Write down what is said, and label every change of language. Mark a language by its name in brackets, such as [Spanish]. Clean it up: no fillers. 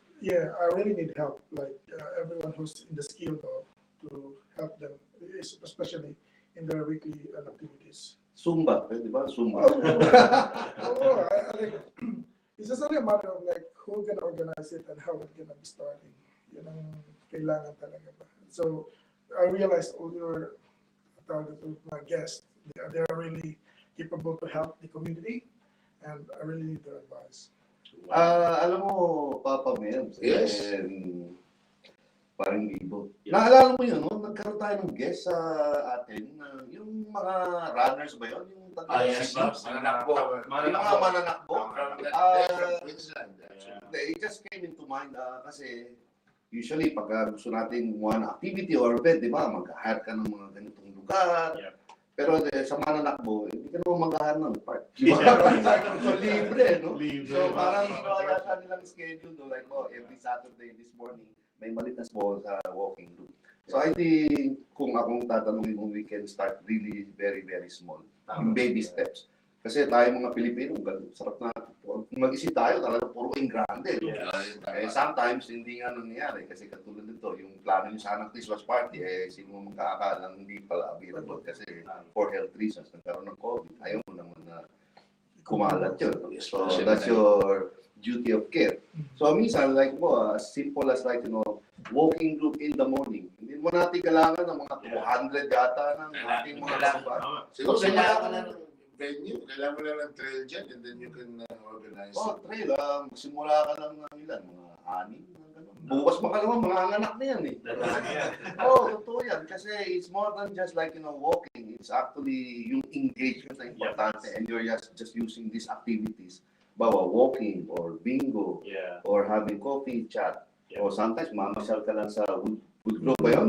[English] Yeah, I really need help, like everyone who's in the skill though, to help them, especially in their weekly activities. [Filipino] Zumba, di ba? Zumba. [English] It's just only a matter of like who's gonna organize it and how it's gonna be starting. [Filipino] Yun ang kailangan talaga ba. [English] So, I realized all your my guests, they are really capable to help the community, and I really need their advice. [Filipino] Alam mo, Papa Mel, and parang Bibo. [English] Yeah. [Filipino] Naalala mo yun, no? Nagkaroon tayo ng guest sa atin, yung mga runners ba yun? Yung yes, mananakbo. Yung mga mananakbo. [English] From Queensland, actually. It just came into mind [Filipino] kasi usually pag gusto natin [English] one activity or event, [Filipino] di ba, mag-hire ka ng mga ganitong lugar. Pero sa mananakbo, hindi ka naman mag-hire ng park. Di ba? So, libre, no? So, parang yata nilang schedule, no? [English] Like, every Saturday this morning, [Filipino] may malit na [English] small sa walking route. So, I think, [Filipino] kung akong tatanungin kung [English] we can start really very, very small. Baby steps. [Filipino] Kasi tayo mga Pilipino, sarap na mag-isip tayo, talaga puro in grande. Sometimes, hindi nga nangyayari. Kasi katulad nito, yung plano nyo sana Christmas party, sino magkakalang hindi pala available. Kasi [English] for health reasons, [Filipino] nagkaroon ng COVID. Ayaw mo naman na kumalat yun. [English] So, that's your duty of care. So, minsan, like mo, as simple as like, walking group in the morning. [Filipino] Hindi mo natin kailangan ng mga 200 yata ng ating mga kasama. Siguro kailangan na ng venue, kailangan mo lang ng trail dyan, [English] and then you can organize. Trail. [Filipino] Magsimula ka lang ng ilan, mga 6. Bukas pa ka naman, mga anak na yan eh. Totoo yan. [English] Kasi it's more than just like, walking. It's actually [Filipino] yung engagement na importante, [English] and you're just using these activities. Bawa, walking, or bingo, or having coffee, chat. Or sometimes, [Filipino] mamasyal ka lang sa Wood globe ba yun?